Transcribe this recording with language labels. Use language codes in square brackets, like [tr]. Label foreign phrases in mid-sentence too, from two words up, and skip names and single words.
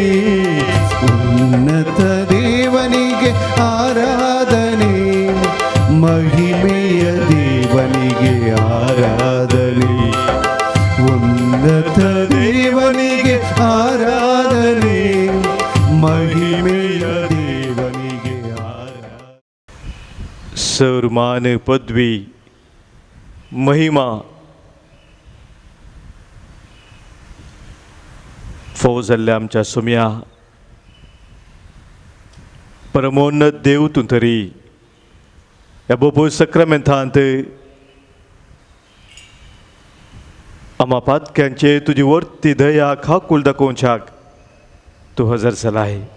[kn] ಉನ್ನತ ದೇವನಿಗೆ ಆರಾಧನೆ, ಮಹಿಮೆಯ ದೇವನಿಗೆ ಆರಾಧನೆ. ಉನ್ನತ ದೇವನಿಗೆ ಆರಾಧನೆ, ಮಹಿಮೆಯ ದೇವನಿಗೆ ಆರಾಧನೆ. [kok] सन्मान, पदवी, महिमा फावो जाल्ल्या आमच्या सोम्या परमोन्नत देव तूं तरी ह्या बोपोय सक्रामेंतांत आम्हा पातक्यांचे तुजी वर्ती दया खाकूल दाखोवच्याक तूं हजर जालाय.